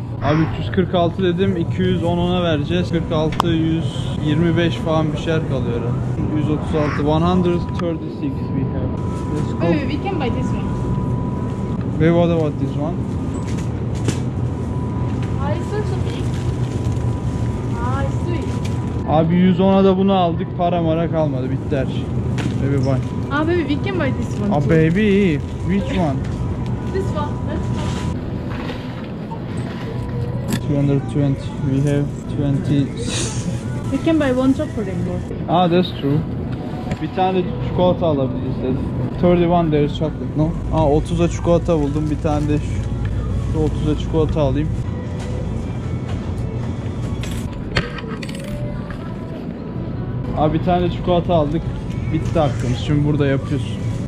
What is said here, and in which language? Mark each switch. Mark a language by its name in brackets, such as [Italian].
[Turkish] Abi 346 dedim, 210 ona vereceğiz. 46, 125 falan bir şeyler kalıyor herhalde. [English] 136, 136 we have. Let's go. Maybe we can buy this one. Baby what about this one? Ah, it's also big. Ah, it's sweet. [Turkish] Abi 110'a da bunu aldık, para mara kalmadı, bitti her şey. [English] Baby buy. Ah, baby, we can buy this one Ah too. baby, which one? This one, let's go. 220, we have 20. We can buy one chocolate more. Ah that's true. [Turkish] Bir tane çikolata alabiliriz dedim. 31 [English] there is chocolate, no? [Turkish] Aa 30'a çikolata buldum, bir tane de şu 30'a çikolata alayım. Abi bir tane çikolata aldık, bitti hakkımız. Şimdi burada yapıyoruz.